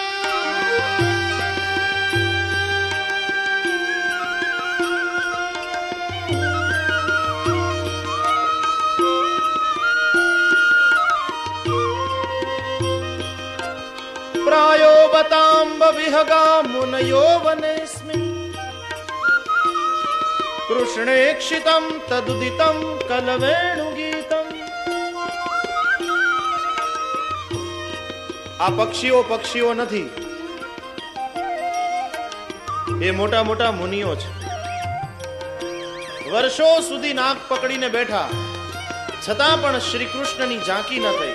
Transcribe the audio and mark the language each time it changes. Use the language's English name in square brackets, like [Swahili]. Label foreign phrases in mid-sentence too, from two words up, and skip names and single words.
[Sanskrit] प्रायो बताम्ब विहगा मुनयो वनेस्मिन् कृष्णेक्षितं तदुदितं कलवेणुगीतम्. [Gujarati] આ પક્ષીઓ પક્ષીઓ નથી, એ મોટા મોટા મુનિઓ છે. વર્ષો સુધી નાક પકડીને બેઠા, છતાં પણ શ્રી કૃષ્ણની ઝાંકી ન થઈ.